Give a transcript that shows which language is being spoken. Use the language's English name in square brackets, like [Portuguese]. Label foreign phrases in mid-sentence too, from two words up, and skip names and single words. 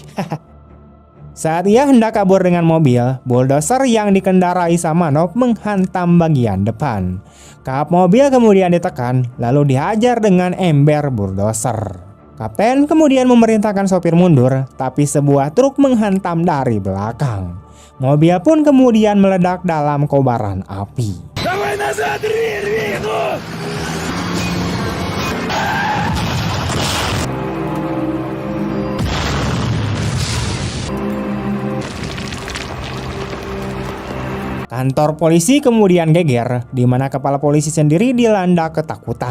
[Indonesian] Saat ia hendak kabur dengan mobil, bulldozer yang dikendarai Samanov menghantam bagian depan. Kap mobil kemudian ditekan, lalu dihajar dengan ember bulldozer. Kapten kemudian memerintahkan sopir mundur, tapi sebuah truk menghantam dari belakang. Mobil pun kemudian meledak dalam kobaran api. [Russian] Давай назад, рви, ну! [Indonesian] Kantor polisi kemudian geger, di mana kepala polisi sendiri dilanda ketakutan.